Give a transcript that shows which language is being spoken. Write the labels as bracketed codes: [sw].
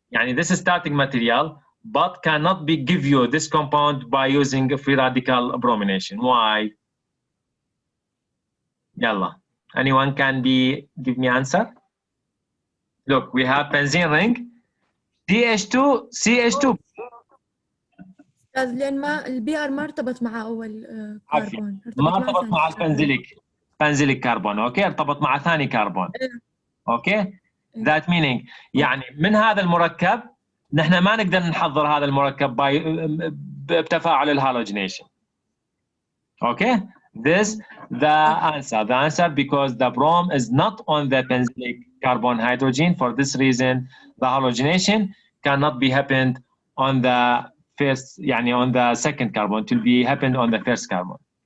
[en] Yani this is starting material, but cannot be give you this compound by using free radical bromination. Why? Yalla. Anyone can give me answer? Look, we have benzene ring, CH2, CH2. [ar] لأن ما البي ار ما ارتبط مع أول كربون. ما ارتبط مع البنزيليك كربون. أوكي، ارتبط مع ثاني كربون. أوكي. [en] That meaning [ar] يعني من هذا المركب نحن ما نقدر نحضر هذا المركب بتفاعل الهالوجينيشن. [en] Okay, this the answer because the brom is not on the benzylic carbon hydrogen. For this reason, the halogenation cannot be happened on the first, [ar] يعني [en] on the second carbon. It will be happened on the first carbon.